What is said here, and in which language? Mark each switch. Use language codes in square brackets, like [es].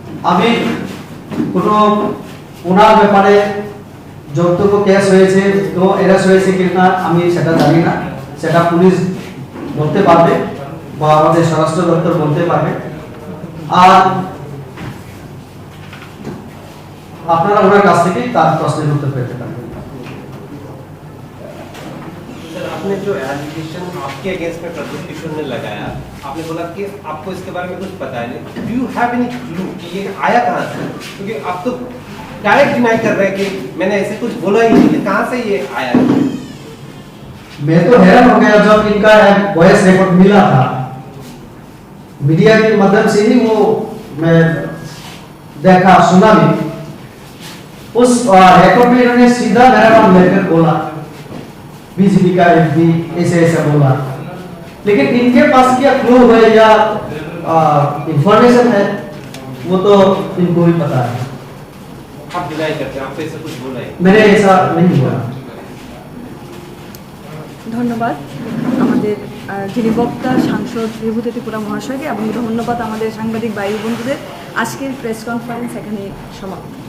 [bn] আমি কোনো ওনার ব্যাপারে যতটুকু কেস হয়েছে, তো অ্যারেস্ট হয়েছে কিনা আমি সেটা জানি না, সেটা পুলিশ বলতে পারবে বা আমাদের স্বরাষ্ট্র দপ্তর বলতে পারবে। আর আপনারা ওনার কাছ থেকে তার প্রশ্নের উত্তর পেতে পারবেন। [hi] आपने जो एलिगेशन आपके अगेंस्ट में प्रद्युम्न किशोर ने लगाया, आपने बोला कि आपको इसके बारे में कुछ पता है नहीं, [en] do you have any clue [hi] कि ये आया कहाँ से? क्योंकि आप तो डायरेक्ट डिनाई कर रहे हैं कि मैंने ऐसे कुछ बोला ही नहीं, कहाँ से ये आया? मैं तो हैरान हो गया जब इनका वॉइस रिकॉर्ड मिला था, मीडिया के माध्यम से ही वो मैं देखा सुना भी। उस रिकॉर्ड में इन्होंने सीधा मेरा नाम लेकर बोला, बीजेपी का एमपी ऐसे ऐसा बोला, लेकिन इनके पास क्या क्लू है या इंफॉर्मेशन है वो तो इनको ही पता है। आप डिनाई करते हैं, आपको ऐसा कुछ बोला है? मैंने ऐसा नहीं बोला। [bn] ধন্যবাদ আমাদের যিনি বক্তা সাংসদ বিভূতি ত্রিপুরা মহাশয়কে এবং ধন্যবাদ আমাদের সাংবাদিক ভাই বন্ধুদের। আজকের প্রেস কনফারেন্স এখানে সমাপ্ত।